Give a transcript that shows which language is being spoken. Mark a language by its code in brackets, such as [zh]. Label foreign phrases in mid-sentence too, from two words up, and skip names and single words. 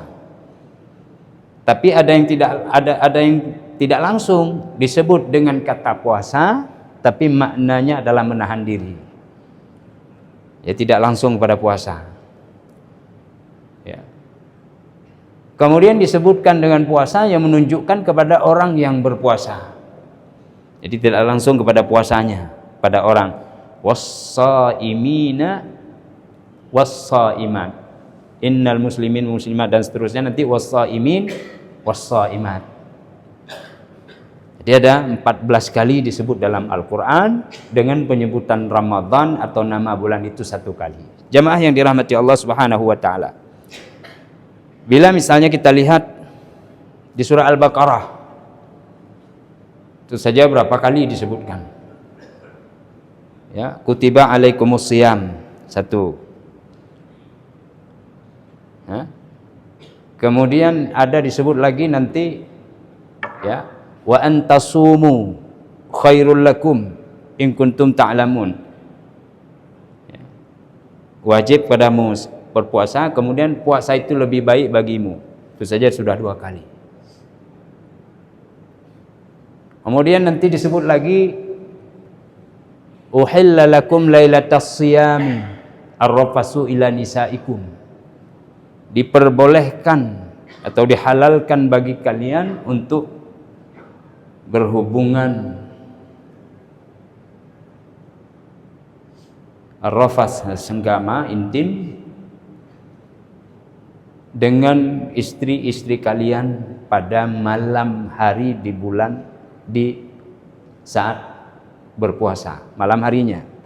[id] Tapi ada yang tidak langsung disebut dengan kata puasa, tapi maknanya adalah menahan diri. Ya, tidak langsung pada puasa. Ya. Kemudian disebutkan dengan puasa yang menunjukkan kepada orang yang berpuasa. Jadi tidak langsung kepada puasanya, pada orang. [ar] والصائمين والصائمات. إن المسلمين مسلمات, [id] dan seterusnya nanti [ar] والصائمين والصائمات. [id] Jadi ada 14 kali disebut dalam Al-Quran dengan penyebutan Ramadan atau nama bulan itu satu kali. Jamaah yang dirahmati Allah [ar] سبحانه وتعالى. [id] Bila misalnya kita lihat di surah Al-Baqarah, itu saja berapa kali disebutkan. Ya, [ar] كتب عليكم الصيام, [id] satu. Ya. Kemudian ada disebut lagi nanti, [ar] ya, وأن تصوموا خير لكم إن كنتم تعلمون. [id] Ya. Wajib padamu berpuasa, kemudian puasa itu lebih baik bagimu. Itu saja sudah 2 kali. Kemudian nanti disebut lagi [ar] أحل لكم ليلة الصيام الرفث إلى نسائكم. [id] Diperbolehkan atau dihalalkan bagi kalian untuk berhubungan arrafas, senggama, intim dengan istri-istri kalian pada malam hari di bulan, di saat berpuasa, malam harinya.